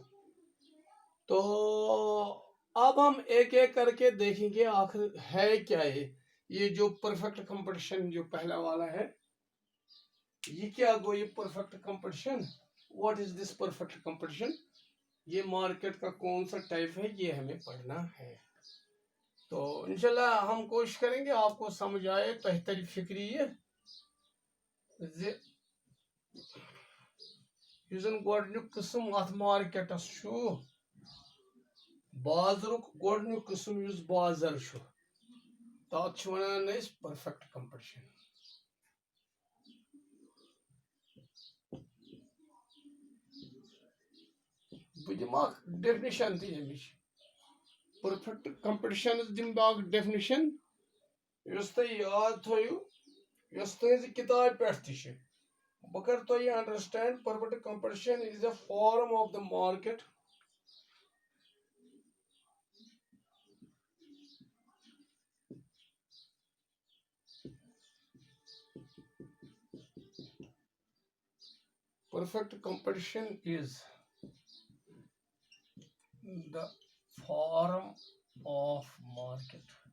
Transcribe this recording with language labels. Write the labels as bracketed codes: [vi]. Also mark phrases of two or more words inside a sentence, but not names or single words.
[hi] तो अब हम एक एक करके देखेंगे आखिर है क्या ये जो [en] perfect competition [hi] जो पहला वाला है, ये [ks] क्या गो, [hi] ये [en] perfect competition, what is this perfect competition, [hi] ये मार्केट का कौन सा टाइप है, ये हमें पढ़ना है। तो इंशाल्लाह हम कोशिश करेंगे आपको समझ आए, [ks] बेहतरी फिक्री गोडनुक किस्म अथ मार्केटस बाजरुक गोडनुक किस्म युस बाजार तथ वनान [en] perfect competition. [ks] बह दिम डेफिनेशन तमिच, [en] perfect competition [ks] दिम बह डेफिनेशन युस तुम याद थो, युस तुज किताब पे तह बह कर तुम अंडरस्टैंड। [en] perfect competition is a form of the market perfect competition is the form of market.